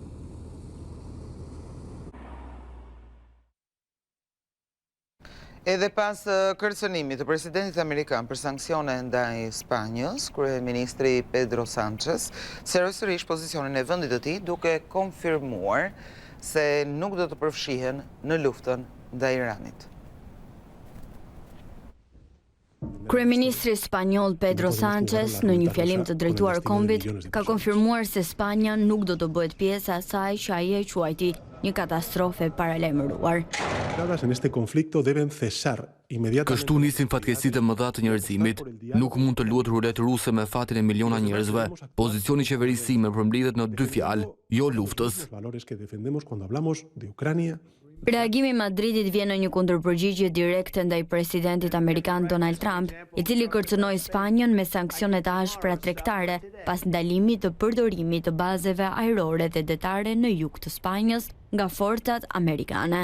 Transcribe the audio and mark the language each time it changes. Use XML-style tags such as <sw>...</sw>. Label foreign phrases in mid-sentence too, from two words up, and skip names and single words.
<sq>Edhe pas kërcënimit të presidentit amerikan për sanksione ndaj Spanjës, kryeministri Pedro Sánchez seroi sërish pozicionin e vendit të tij, duke konfirmuar se nuk do të përfshihen në luftën ndaj Iranit. Kryeministri spanjoll Pedro Sánchez në një fjalim të drejtuar kombit ka konfirmuar se Spanja nuk do të bëhet pjesë e asaj që ai e quajti një katastrofe paralajmëruar.</sq> <es>En este conflicto deben cesar inmediatamente.</es> <sq>Kështu nisin fatkeqësitë e mëdha të njerëzimit. Nuk mund të luhet rulet ruse me fatin e miliona njerëzve. Pozicioni qeverisë ime përmbledhet në 2 fjalë: jo luftës. Reagimi i Madridit vjen në një kundërpërgjigje direkte ndaj presidentit amerikan Donald Trump, i cili kërcënoi Spanjën me sanksione të ashpra tregtare pas ndalimit të përdorimit të bazeve ajrore dhe detare në jug të Spanjës nga forcat amerikane.</sq>